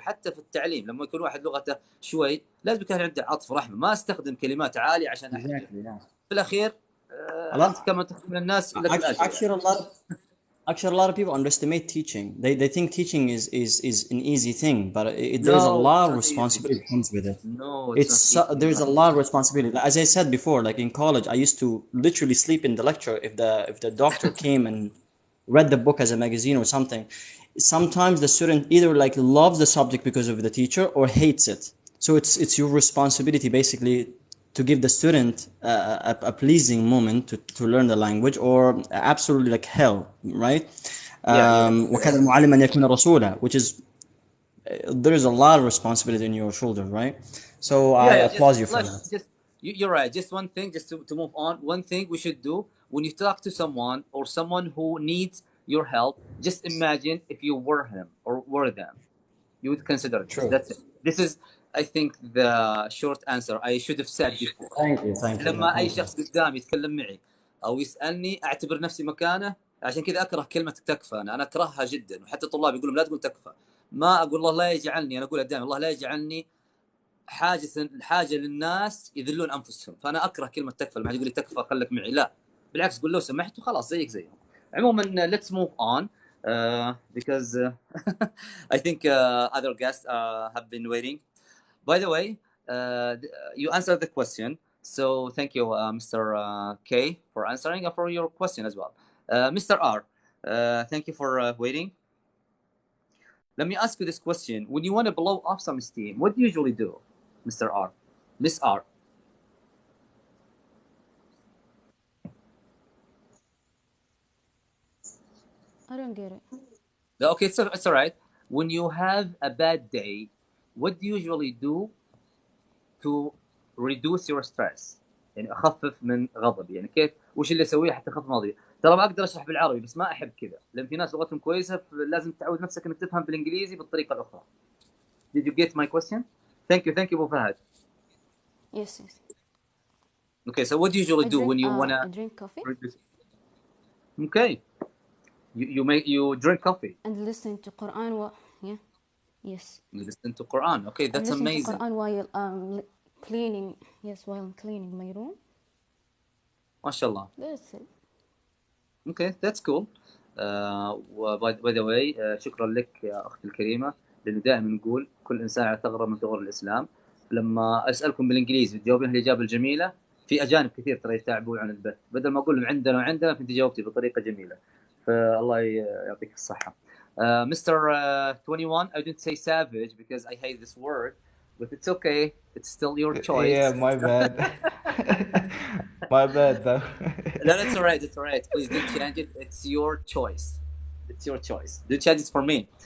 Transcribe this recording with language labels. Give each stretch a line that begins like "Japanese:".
Arabic: حتى في التعليم لما يكون واحد لغته شوي، لازم يكون عنده عطف رحمه. ما استخدم كلمات عاليه عشان احرجه. في الاخير انت كما تخدم من الناس لك الاجر.
English: Actually, a lot of people underestimate teaching. They think teaching is an easy thing, but there's a lot of responsibility that comes with it. No, there's a lot of responsibility. As I said before, like in college, I used to literally sleep in the lecture if the doctor came and read the book as a magazine or something. Sometimes the student either like loves the subject because of the teacher or hates it. So it's your responsibility basically to give the student a pleasing moment to learn the language, or absolutely like hell, right?
Arabic: وكذا المعلم أن يكون رسولا,
English: which is there is a lot of responsibility in your shoulder, right? So I applaud you for that. You're right. Just one thing, just to move on. One thing we should do when you talk to someone or someone who needs your help, just imagine if you were him or were them. You would consider this. True. That's it. This is, I think, the short answer I should have said before. Thank you.
Arabic: لما أي شخص قدامي يتكلم معي أو يسألني، أعتبر نفسي مكانه. عشان كذا أكره كلمة تكفى. أنا أكرهها جدا، وحتى الطلاب يقولون لا تقول تكفى. ما أقول الله لا يجعلني، أنا أقول قدامي الله لا يجعلني حاجة للناس يذلون أنفسهم. فأنا أكره كلمة تكفى. لما يقول لي تكفى خلك معي، لا بالعكس، قول له سمحت وخلاص زيك زيهم. عموما
English: let's move on because I think other guests have been waiting. By the way, you answered the question. So thank you, Mr. K, for answering and for your question as well. Mr. R, thank you for waiting. Let me ask you this question. When you want to blow off some steam, what do you usually do, Mr. R? Miss R? I don't get it. Okay, it's all right. When you have a bad day, what do you usually do to reduce your stress؟
Arabic: يعني اخفف من غضبي، يعني كيف وش اللي اسويه حتى اخفف من غضبي؟ ترى ما اقدر اشرح بالعربي بس ما احب كذا، لان في ناس لغتهم كويسه لازم تعود نفسك انك تفهم بالانجليزي بالطريقه الاخرى.
English: Did you get my question? Thank you ابو فهد. Yes. Okay, so what do you usually do when you wanna I drink coffee reduce? Okay, you drink coffee and listen to Quran. Yeah. Yes. you listen to Quran. Okay, that's listen amazing. to Quran while cleaning. Yes, while I'm cleaning my room.
Arabic: ما شاء الله.
English: That's it. Okay, that's cool. By the way,
Arabic: شكرا لك يا أختي الكريمة، لأنه دائما نقول كل إنسان على ثغرة من ثغور الإسلام. لما أسألكم بالإنجليزي تجاوبين الإجابة الجميلة، في أجانب كثير ترى يتعبون عن البث، بدل ما أقول لهم عندنا وعندنا فأنت جاوبتي بطريقة جميلة، فالله يعطيك الصحة.
English: Mr. 21, I didn't say savage because I hate this word, but it's okay. It's still your choice. Yeah, my bad. My bad, though. No, that's all right. It's all right. Please don't change it. It's your choice. It's your choice. Don't change it for me.